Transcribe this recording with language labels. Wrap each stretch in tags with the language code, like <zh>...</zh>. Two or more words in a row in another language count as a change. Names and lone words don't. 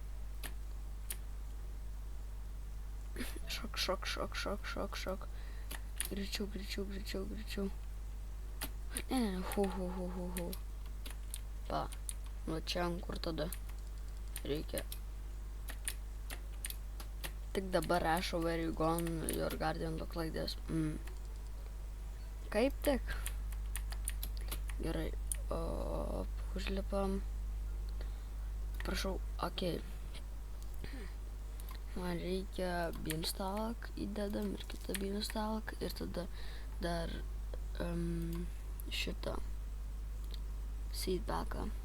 <lt>Šok. Greičiau. Ne, hu. Pa, nu čia kur tada reikia. Tik dabar rašau</lt> <en>where you gone, your guardian look like this.</en> <lt>Kaip tik? Gerai, užlipam. Prašau, okei. Man reikia beanstalk įdedam ir kitą beanstalk ir tada dar šitą seedpacką.</lt>